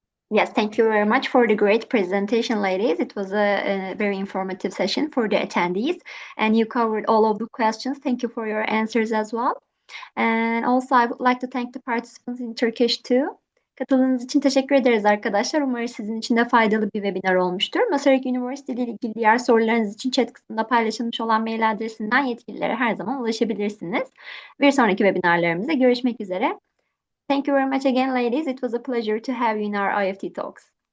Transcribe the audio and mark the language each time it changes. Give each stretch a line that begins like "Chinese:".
English: Yes, thank you very much for the great presentation, ladies. It was a very informative session for the attendees, and you covered all of the questions. Thank you for your answers as well. And also, I would like to thank the participants in Turkish too.
Turkish: Katıldığınız için teşekkür ederiz arkadaşlar. Umarım sizin için de faydalı bir webinar olmuştur. Masaryk Üniversitesi ile ilgili diğer sorularınız için chat kısmında paylaşılmış olan mail adresinden yetkililere her zaman ulaşabilirsiniz. Bir sonraki webinarlarımızda görüşmek üzere.
English: Thank you very much again, ladies. It was a pleasure to have you in our IEFT Talks.